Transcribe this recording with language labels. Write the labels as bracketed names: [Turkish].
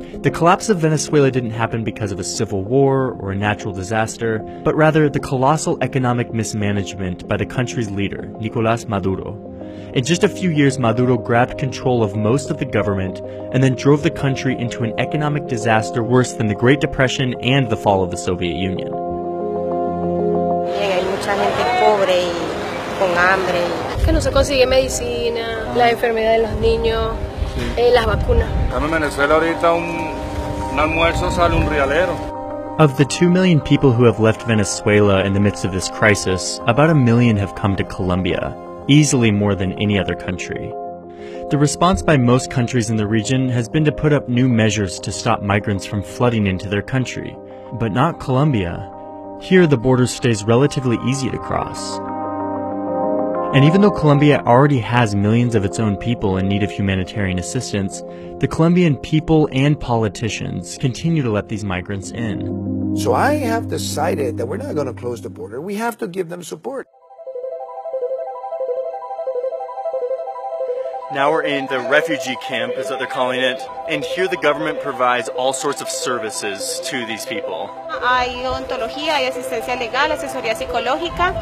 [English] The collapse of Venezuela didn't happen because of a civil war or a natural disaster, but rather the colossal economic mismanagement by the country's leader, Nicolás Maduro. In just a few years, Maduro grabbed control of most of the government and then drove the country into an economic disaster worse than the Great Depression and the fall of the Soviet Union. [Spanish] Hay mucha gente pobre y con hambre. Que no se consigue medicina, la enfermedad de los niños, las vacunas. En Venezuela ahorita un almuerzo sale un realero. [English] Of the 2 million people who have left Venezuela in the midst of this crisis, about 1 million have come to Colombia, easily more than any other country. The response by most countries in the region has been to put up new measures to stop migrants from flooding into their country, but not Colombia. Here, the border stays relatively easy to cross. And even though Colombia already has millions of its own people in need of humanitarian assistance, the Colombian people and politicians continue to let these migrants in. So I have decided that we're not going to close the border. We have to give them support. Now we're in the refugee camp, is what they're calling it, and here the government provides all sorts of services to these people. [Spanish] Hay odontología, hay asistencia legal, asesoría psicológica.